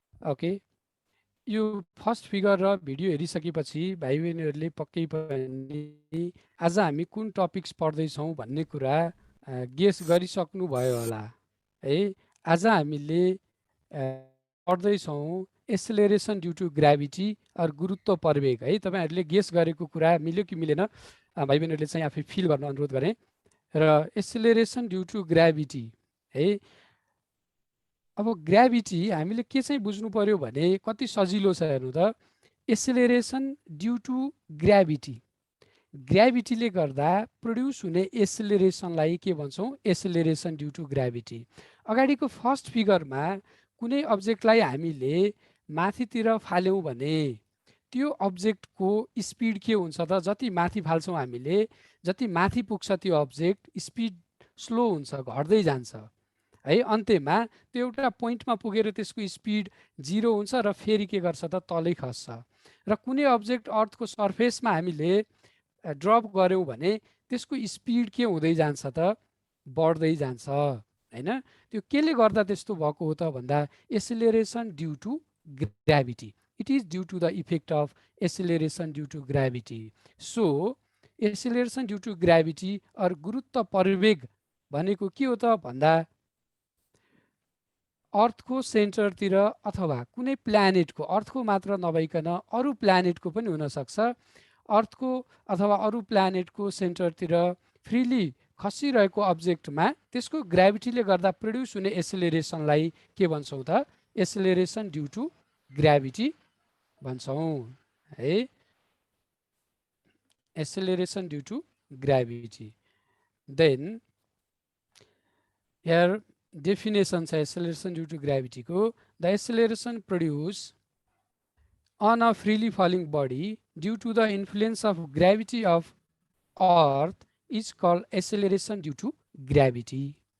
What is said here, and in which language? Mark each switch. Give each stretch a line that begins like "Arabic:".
Nepali: Okay, यो first figure र video हेरिसकेपछि भाइ बहिनीहरूले पक्कै पनि आज हामी कुन टपिक्स पढ्दैछौँ भन्ने कुरा गेस गरिसक्नु भयो होला है। आज हामीले पढ्दैछौँ acceleration due to gravity or गुरुत्व प्रवेग है। तपाईहरुले गेस गरेको कुरा मिल्यो कि मिलेन भाइ बहिनीहरूले चाहिँ आफै फिल गर्न अनुरोध गरेँ। र एक्सेलरेसन ड्यु टु ग्राभिटी है, अब ग्राभिटी हामीले के चाहिँ बुझ्नु पर्यो भने कति सजिलो छ हेर्नु त। एक्सेलरेसन ड्यु टु ग्राभिटी, ग्राभिटीले गर्दा प्रोड्युस हुने एक्सेलरेसनलाई के भन्छौँ? Acceleration due to gravity. अगाडिको फर्स्ट फिगरमा कुनै अब्जेक्टलाई हामीले माथितिर फाल्यौँ भने त्यो अब्जेक्टको स्पिड के हुन्छ त? जति माथि फाल्छौँ हामीले, जति माथि पुग्छ त्यो अब्जेक्ट स्पिड स्लो हुन्छ, घट्दै जान्छ है। अन्त्यमा त्यो एउटा पोइन्टमा पुगेर त्यसको स्पिड 0 हुन्छ र फेरि के गर्छ त? तलै खस्छ। र कुनै अब्जेक्ट अर्थको सर्फेसमा हामीले ड्रप गर्यौँ भने त्यसको स्पिड के हुँदै जान्छ त? बढ्दै जान्छ हैन। त्यो केले गर्दा त्यस्तो भएको हो त भन्दा acceleration due to gravity.
English: It is due to the effect of acceleration due to gravity.
Nepali: So acceleration due to gravity or गुरुत्व प्रवेग भनेको के हो त भन्दा अर्थको सेन्टरतिर अथवा कुनै प्लानेटको, अर्थको मात्र नभइकन अरू प्लानेटको पनि हुनसक्छ, अर्थको अथवा अरू प्लानेटको सेन्टरतिर फ्रिली खसिरहेको अब्जेक्टमा त्यसको ग्राभिटीले गर्दा प्रोड्युस हुने एक्सेलरेसनलाई के भन्छौँ त? एक्सेलरेसन ड्यु टु ग्राभिटी भन्छौँ
English: है acceleration due to gravity. Then here definition छ acceleration due to gravity को, the acceleration produced on a freely falling body due to the influence of gravity of earth is called acceleration due to gravity.